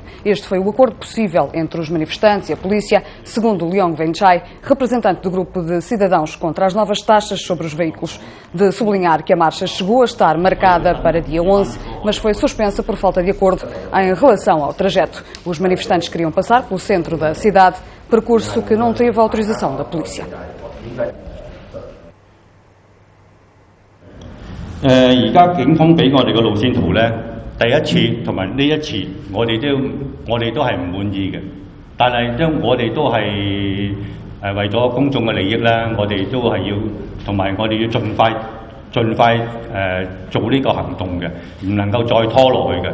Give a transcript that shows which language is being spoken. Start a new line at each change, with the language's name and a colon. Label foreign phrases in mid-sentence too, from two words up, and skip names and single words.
Portuguese: Este foi o acordo possível entre os manifestantes e a polícia, segundo Leong Wenchai, representante do grupo de cidadãos contra as novas taxas sobre os veículos. De sublinhar que a marcha chegou a estar marcada para dia 11, mas foi suspensa por falta de acordo em relação ao trajeto. Os manifestantes queriam passar pelo centro da cidade, percurso que não teve autorização da polícia.
Cantonese: 而家警方俾我哋嘅路線圖呢，第一次同埋呢一次，我哋都係唔滿意嘅。但係因我哋都係為咗公眾嘅利益啦，我哋都係要同埋我哋要盡快做呢個行動嘅，唔能夠再拖落去嘅。